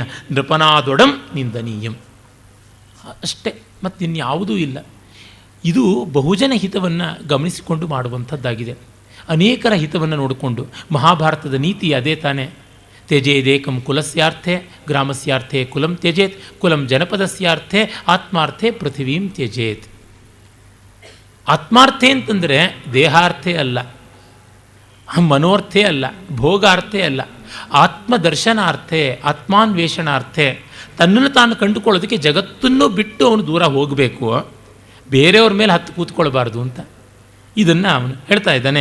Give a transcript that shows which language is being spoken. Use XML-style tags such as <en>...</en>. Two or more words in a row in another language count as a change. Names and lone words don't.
<kn>ನೃಪನಾದೊಡಂ ನಿಂದನೀಯಂ. ಅಷ್ಟೇ, ಮತ್ತಿನ್ಯಾವುದೂ ಇಲ್ಲ. ಇದು ಬಹುಜನ ಹಿತವನ್ನು ಗಮನಿಸಿಕೊಂಡು ಮಾಡುವಂಥದ್ದಾಗಿದೆ. ಅನೇಕರ ಹಿತವನ್ನು ನೋಡಿಕೊಂಡು ಮಹಾಭಾರತದ ನೀತಿ ಅದೇ ತಾನೇ.</kn> <sa>ತ್ಯಜೇದೇಕಂ ಕುಲಸ್ಯಾರ್ಥೆ ಗ್ರಾಮಸ್ಯಾರ್ಥೆ ಕುಲಂ ತ್ಯಜೇತ್ ಕುಲಂ ಜನಪದಸ್ಯಾರ್ಥೆ ಆತ್ಮಾರ್ಥೆ ಪೃಥಿವೀಂ ತ್ಯಜೇತ್.</sa> <kn>ಆತ್ಮಾರ್ಥೆ ಅಂತಂದರೆ ದೇಹಾರ್ಥೆ ಅಲ್ಲ, ಮನೋರ್ಥೇ ಅಲ್ಲ, ಭೋಗಾರ್ಥೇ ಅಲ್ಲ,</kn> <sa>ಆತ್ಮದರ್ಶನಾರ್ಥೆ, ಆತ್ಮಾನ್ವೇಷಣಾರ್ಥೆ.</sa> <kn>ತನ್ನನ್ನು ತಾನು ಕಂಡುಕೊಳ್ಳೋದಕ್ಕೆ ಜಗತ್ತನ್ನು ಬಿಟ್ಟು ಅವನು ದೂರ ಹೋಗಬೇಕು, ಬೇರೆಯವ್ರ ಮೇಲೆ ಹತ್ತು ಕೂತ್ಕೊಳ್ಬಾರ್ದು ಅಂತ ಇದನ್ನು ಅವನು ಹೇಳ್ತಾ ಇದ್ದಾನೆ.</kn>